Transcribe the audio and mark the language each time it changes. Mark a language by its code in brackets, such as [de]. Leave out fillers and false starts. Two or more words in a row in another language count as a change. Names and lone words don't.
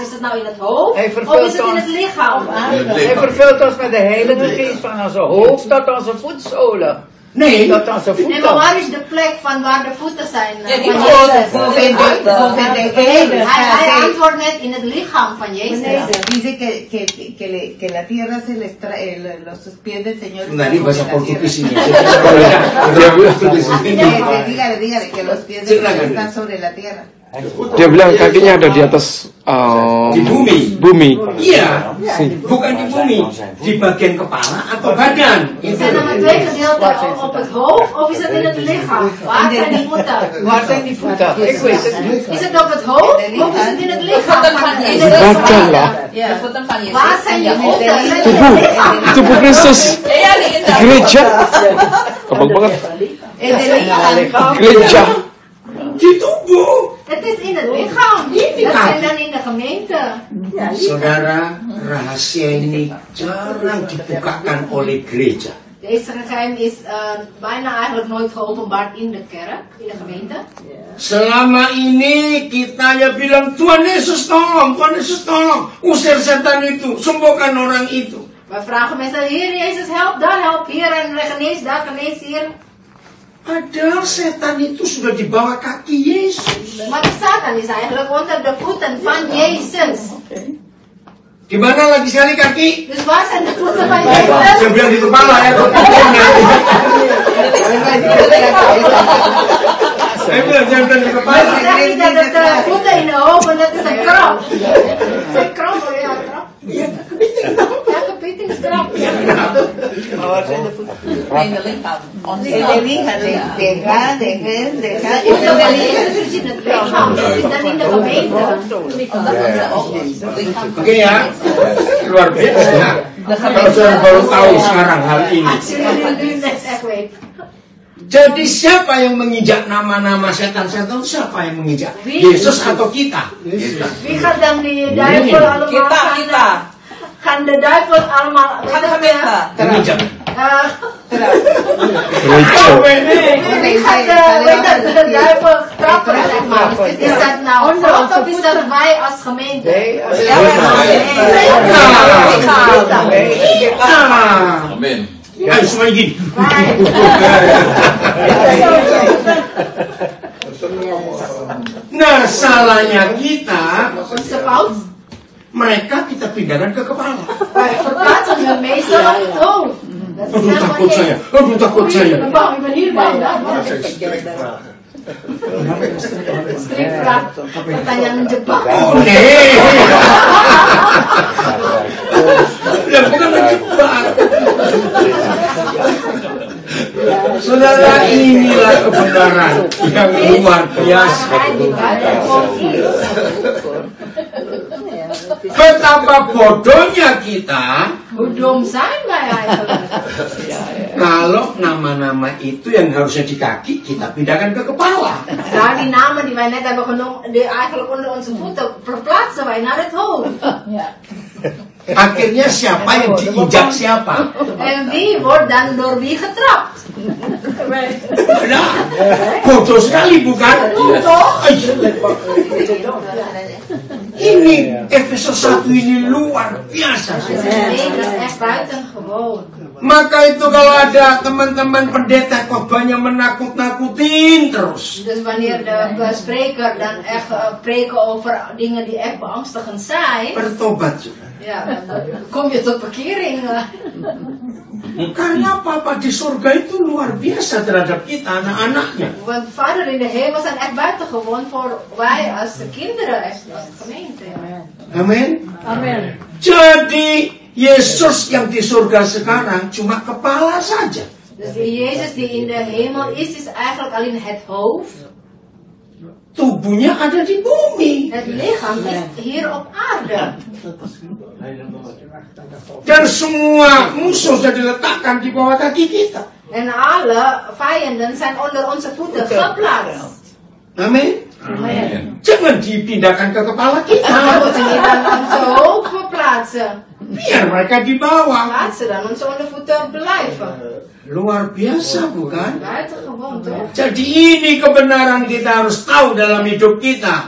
[nl] Is het nou in het hoofd of is het in het lichaam? Hij vervult ons met de Heilige Geest van onze hoofd tot onze voetzolen. Nee, Tot onze Nee, maar voeten. waar is de plek van waar de voeten zijn? Van boven Jezus? [es] de él. [nl] Hij antwoordt net in het lichaam van Jezus. [es] Dice que la tierra se les trae, los pies del Señor. [id] nah ini bahasa Portugis ini. [es] Dígale que los pies del Señor están sobre la tierra. [id] Dia bilang kakinya ada di atas Di bumi. bumi. Iya, bukan di bumi, di bagian kepala atau badan. [nl] Zijn er maar twee gedeelten op het hoofd of is het in het lichaam? Waar zijn die voeten? Waar zijn die voeten? Ik weet het niet. Is het op het hoofd of is het in het lichaam? In het [id] Badan [nl] lichaam. [id] lah. [nl] Ja. Waar zijn die voeten? Zijn die in het lichaam? [id] Tubuh Kristus. Di gereja. Abang banget. Gereja. Di tubuh. [nl] Het is in het lichaam. Dat zijn dan in de gemeente. [id] Saudara, rahasia ini jarang dibukakan oleh gereja. [nl] Deze geheim is bijna eigenlijk nooit geopenbaard in de kerk, in de gemeente. [id] Selama ini kita ya bilang Tuhan Yesus tolong, usir setan itu, sembuhkan orang itu. [nl] Wij vragen mensen, Heer Jezus help, daar help, hier en genees, daar genees, hier. [id] Padahal setan itu sudah di bawah kaki Yesus. [nl] Maar de Satan is eigenlijk onder de voeten van Jezus. [id] Gimana lagi sekali kaki? [nl] Dus waar zijn de voeten van [id] Saya [nl] Jezus? [id] bilang di kepala ya, Saya bilang di kepala. [nl] Maar ze zeggen niet dat het voeten in de ogen, dat is een krop. Een krop, ja, een krop. Ja, gebieteniskrop. En de lichaam. Deja. Voeten van Jezus is in het lichaam, dat is dan in de gemeente. [id] Oke ya, luar biasa ya. Kalau saya baru tahu sekarang hal ini. [nl] Als jullie nu net echt weet. [id] Jadi siapa yang menginjak nama-nama setan-setan? Siapa yang menginjak? Yesus atau kita? [nl] Wie gaat dan die duivel allemaal gaan de duivel allemaal Menginjak. Wie gaat de duivel trappen, zeg maar? Is dat nou God of is dat wij als gemeente? Amin. [id] Ayo semuanya gini. Nah, salahnya kita, mereka kita pindahkan ke kepala. [nl] Wij verplaatsen hun meestal op het hoofd. [id] Aduh takut saya, aduh takut saya. [nl] Bang, ik ben hier bang. Strikvraag. [id] Pertanyaan menjebak. [nl] Oh nee. [id] Ya bukan menjebak. Saudara, inilah kebenaran yang luar biasa. Betapa bodohnya kita. [nl] Hoe dom zijn wij eigenlijk? [id] Kalau nama-nama itu yang harusnya di kaki, kita pindahkan ke kepala. [nl] Nou, die namen die wij net hebben genoemd, die eigenlijk onder onze voeten, verplaatsen wij naar het hoofd. [id] Akhirnya siapa yang diinjak siapa? [nl] En wie wordt dan door wie getrapt? [id] Nah, bodoh sekali bukan? Ini Efesus 1 ini luar biasa. [nl] Nee, dat is echt buitengewoon. [id] Maka itu kalau ada teman-teman pendeta khotbahnya menakut-nakutin terus. [nl] Dus wanneer de spreker dan echt preken over dingen die echt beangstigend zijn, [id] Bertobat juga. [nl] ja, dan kom je tot bekering. [id] Karena Papa di surga itu luar biasa terhadap kita, anak-anaknya. [nl] Want Vader in de hemel zijn echt buitengewoon voor wij als de kinderen, als de gemeente. [id] Amin. [nl] Amen. [id] Jadi Yesus yang di surga sekarang cuma kepala saja. [nl] Dus de Jezus die in de hemel is eigenlijk alleen het hoofd. [id] Tubuhnya ada di bumi. [nl] Het lichaam is hier op aarde. [id] Dan semua musuh sudah diletakkan di bawah kaki kita. [nl] En alle vijanden zijn onder onze voeten geplaatst. [id] Amin. [nl] Amen. [id] Jangan dipindahkan ke kepala [nl] We [id] kita. [nl] moeten niet aan onze hoofd verplaatsen. [id] Biar mereka di bawah. [nl] Laat ze dan onze ondervoeten blijven. [id] Luar biasa bukan? [nl] Buitengewoon toch? [id] Jadi ini kebenaran kita harus tahu dalam hidup kita.